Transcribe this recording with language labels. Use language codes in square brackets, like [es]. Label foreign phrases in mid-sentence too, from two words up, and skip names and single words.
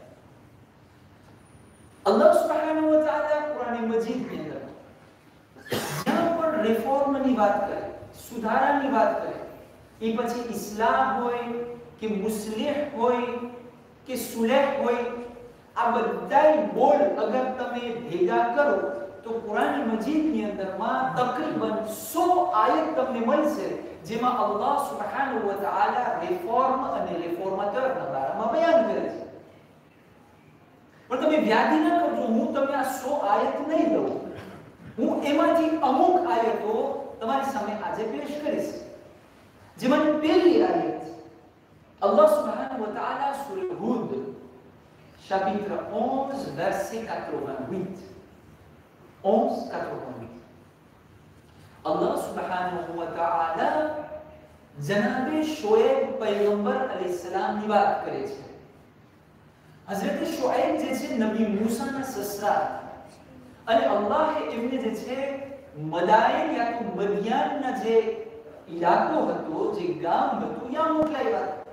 [ar] الله سبحانه وتعالى [gu] કુરાન મજીદ ની અંદર જ્યાં પણ રિફોર્મની વાત કરે, સુધારાની વાત કરે, એ પછી ઇસ્લાહ હોય કે મુસ્લિહ હોય કે સુલેહ હોય, આ બધાય બોલ અગર તમે ભેગા કરો તો કુરાન મજીદની અંદરમાં તકરીબન 100 આયત તમને મળશે જેમાં [ar] الله سبحانه وتعالى [gu] રિફોર્મ અને રિફોર્મેટરના બારામાં બયાન કરે છે. પણ તમે વ્યાધિ ન કરજો, હું તમને આ 100 આયત નહીં દઉં, હું એમાંથી અમુક આયતો તમારી સામે આજે પેશ કરીશ. જેમાં પહેલી આયત [ar] الله سبحانه وتعالى [gu] સૂરા હૂદ [fr] chapitre 11 verset 88. [gu] 11:88. [ar] الله سبحانه وتعالى [gu] જનાબે શોએબ પૈગંબર અલૈહિસ્સલામ ની વાત કરે છે. હઝરત શોએબ જે છે નબી મૂસાના સસરા, અને અલ્લાહે એમને જે છે મદાયન યા તો મદિયાનના જે ઇલાકો હતો, જે ગામ હતું, ત્યાં મોકલાવ્યા.